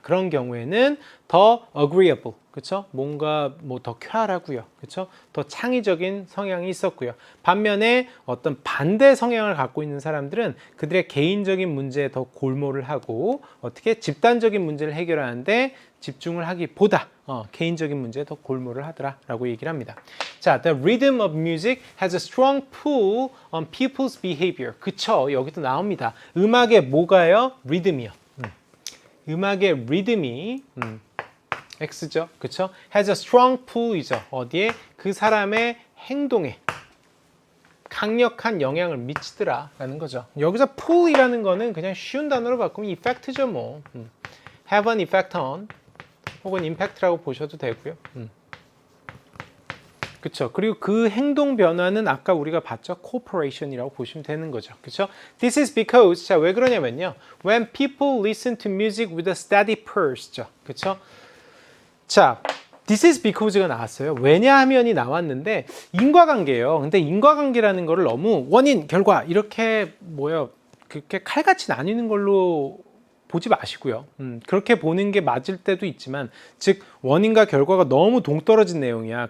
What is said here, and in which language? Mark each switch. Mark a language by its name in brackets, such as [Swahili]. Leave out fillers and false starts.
[Korean] 그런 경우에는 더 agreeable, 그렇죠? 뭔가 뭐 더 쾌활하고요, 그렇죠? 더 창의적인 성향이 있었고요. 반면에 어떤 반대 성향을 갖고 있는 사람들은 그들의 개인적인 문제에 더 골몰을 하고 어떻게 집단적인 문제를 해결하는데 집중을 하기보다 개인적인 문제에 더 골몰을 하더라라고 얘기를 합니다. [English] 자, the rhythm of music has a strong pull on people's behavior. [Korean] 그쵸? 여기도 나옵니다. 음악의 뭐가요? 리듬이요. 음악의 리듬이 X죠, 그쵸? [English] has a strong pull이죠. [Korean] 어디에? 그 사람의 행동에 강력한 영향을 미치더라라는 거죠. 여기서 pull이라는 거는 그냥 쉬운 단어로 바꾸면 effect죠, 뭐. [English] have an effect on [Korean] 혹은 [English] impact라고 [Korean] 보셔도 되고요. 그렇죠. 그리고 그 행동 변화는 아까 우리가 봤죠. cooperation이라고 보시면 되는 거죠. 그렇죠? [English] This is because, 자, [Korean] 왜 그러냐면요. [English] When people listen to music with a steady pulse죠. [Korean] 그렇죠? 자, [English] this is because [Korean] 가 나왔어요. 왜냐하면이 나왔는데 인과관계예요. 근데 인과관계라는 거를 너무 원인, 결과 이렇게 그렇게 칼같이 나뉘는 걸로 보지 마시고요. 그렇게 보는 게 맞을 때도 있지만, 즉 원인과 결과가 너무 동떨어진 내용이야.